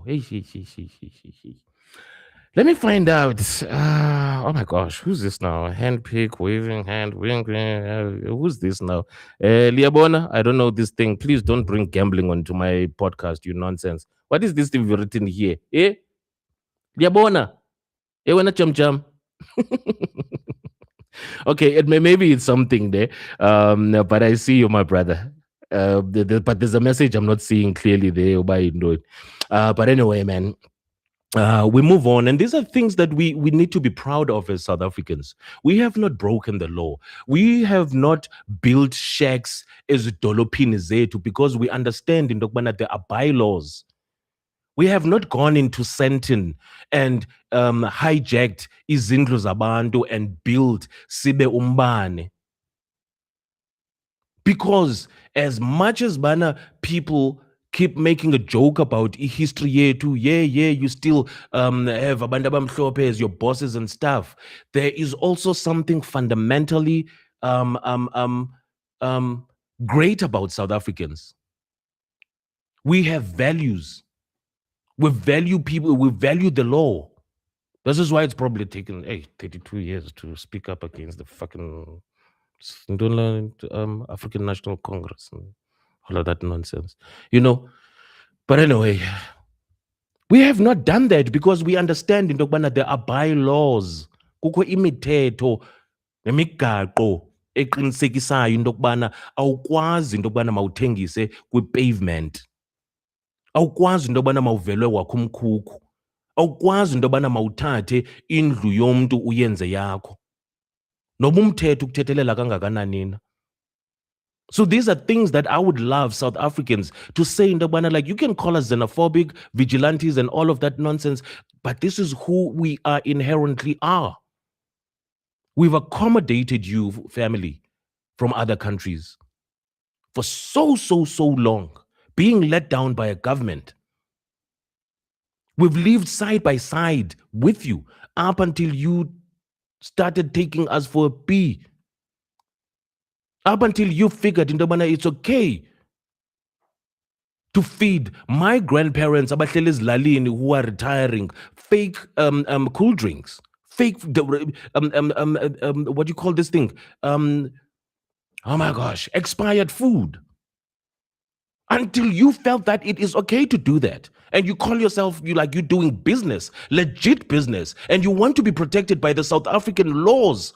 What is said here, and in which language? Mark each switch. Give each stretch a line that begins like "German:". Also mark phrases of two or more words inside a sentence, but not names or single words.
English: Hey. Let me find out. Oh my gosh, who's this now? Handpick, waving hand, who's this now? Liabona, I don't know this thing. Please don't bring gambling onto my podcast, you nonsense. What is this thing written here? Liabona? Wena chum. Okay, maybe it's something there. But I see you, my brother. But there's a message I'm not seeing clearly there. But anyway, man. We move on, and these are things that we need to be proud of as South Africans. We have not broken the law. We have not built shacks as
Xhosa: dolopini zethu
English: because we understand in Dokbana there are bylaws. We have not gone into Sandton and hijacked
Xhosa: izindlu zabantu
English: and built
Xhosa: sibe umbane.
English: Because as much as people keep making a joke about history yetu, you still have
Xhosa: abantu abamhlophe
English: as your bosses and stuff. There is also something fundamentally great about South Africans. We have values. We value people. We value the law. This is why it's probably taken 32 years to speak up against the fucking African National Congress and all of that nonsense, But anyway, we have not done that because we understand in Dokbana there are bylaws.
Xhosa: Kukho imithetho nemigaqo eqinisekisayo into yokubana awukwazi into yokubana mawuthengise kwi-pavement. Awukwazi into yokubana mawuvelwe wakho umkhukhu. Awukwazi into yokubana mawuthathe indlu yomntu uyenze yakho. Noba umthetho ukuthethelela kangakanani na.
English: So these are things that I would love South Africans to say in the banner, like you can call us xenophobic, vigilantes and all of that nonsense, but this is who we are inherently are. We've accommodated you, family, from other countries for so long, being let down by a government. We've lived side by side with you up until you started taking us for a pee. Up until you figured it's okay to feed my grandparents
Xhosa: abahleli ezilalini
English: who are retiring fake cool drinks, fake what do you call this thing? Oh my gosh, expired food. Until you felt that it is okay to do that, and you call yourself you're doing business, legit business, and you want to be protected by the South African laws.